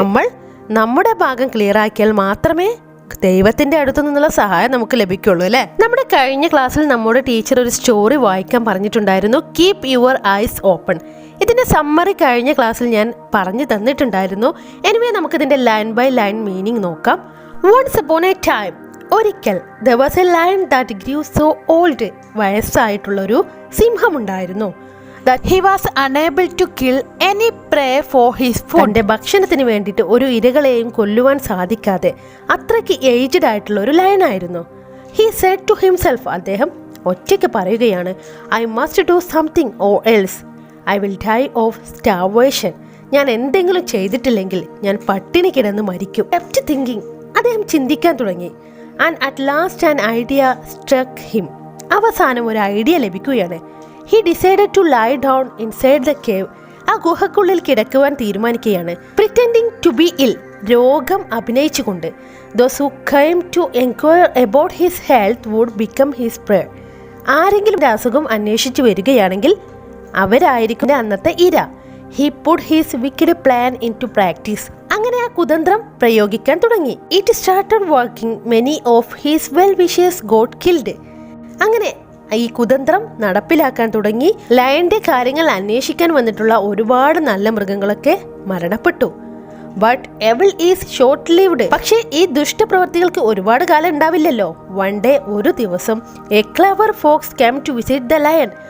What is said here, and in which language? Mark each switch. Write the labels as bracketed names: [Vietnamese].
[Malayalam] നമ്മൾ നമ്മുടെ ഭാഗം ക്ലിയർ ആക്കിയാൽ മാത്രമേ ദൈവത്തിന്റെ അടുത്തു നിന്നുള്ള സഹായം നമുക്ക് ലഭിക്കുള്ളൂ അല്ലേ. നമ്മുടെ കഴിഞ്ഞ ക്ലാസ്സിൽ നമ്മുടെ ടീച്ചർ ഒരു സ്റ്റോറി വായിക്കാൻ പറഞ്ഞിട്ടുണ്ടായിരുന്നു, കീപ് യുവർ ഐസ് ഓപ്പൺ. ഇതിന്റെ സമ്മറി കഴിഞ്ഞ ക്ലാസ്സിൽ ഞാൻ പറഞ്ഞു തന്നിട്ടുണ്ടായിരുന്നു. Anyway നമുക്കിതിന്റെ line by line meaning നോക്കാം. [English] Once upon a time, ഒരിക്കൽ, there was a lion that grew so old. [Malayalam] വയസ്സായിട്ടുള്ളൊരു സിംഹമുണ്ടായിരുന്നു. [English] that he was unable to kill any prey for his food. [Malayalam] തന്റെ ഭക്ഷണത്തിന് വേണ്ടിയിട്ട് ഒരു ഇരകളെയും കൊല്ലുവാൻ സാധിക്കാതെ അത്രയ്ക്ക് ഏജ്ഡ് ആയിട്ടുള്ള ഒരു ലയനായിരുന്നു. [English] he said to himself, [Malayalam] അദ്ദേഹം ഒറ്റയ്ക്ക് പറയുകയാണ്, [English] I must do something or else I will die of starvation. [Malayalam] ഞാൻ എന്തെങ്കിലും ചെയ്തിട്ടില്ലെങ്കിൽ ഞാൻ പട്ടിണി കിടന്ന് മരിക്കും. [English] kept thinking, [Malayalam] അദ്ദേഹം ചിന്തിക്കാൻ തുടങ്ങി. [English] and at last an idea struck him. [Malayalam] അവസാനം ഒരു ഐഡിയ ലഭിക്കുകയാണ്. [English] He decided to lie down inside the cave. [Malayalam] ആ ഗുഹക്കുള്ളിൽ കിടക്കുവാൻ തീരുമാനിക്കുകയാണ്. [English] Pretending to be ill, [Malayalam] രോഗം അഭിനയിച്ചുകൊണ്ട്. [English] Those who came to inquire about his health would become his prey. [Malayalam] ആരെങ്കിലും അസുഖം അന്വേഷിച്ചു വരികയാണെങ്കിൽ അവരായിരിക്കും അന്നത്തെ ഇര. [English] He put his wicked plan into practice. [Malayalam] അങ്ങനെ ആ കുതന്ത്രം പ്രയോഗിക്കാൻ തുടങ്ങി. [English] It started working. Many of his well-wishers got killed. [Malayalam] അങ്ങനെ ഈ കുതന്ത്രം നടപ്പിലാക്കാൻ തുടങ്ങി. ലയന്റെ കാര്യങ്ങൾ അന്വേഷിക്കാൻ വന്നിട്ടുള്ള ഒരുപാട് നല്ല മൃഗങ്ങളൊക്കെ മരണപ്പെട്ടു. [English] But evil is short lived. [Malayalam] പക്ഷേ ഈ ദുഷ്ടപ്രവർത്തികൾക്ക് ഒരുപാട് കാലം ഉണ്ടാവില്ലല്ലോ. [English] one day, [Malayalam] ഒരു ദിവസം, [English] A clever fox came to visit the lion.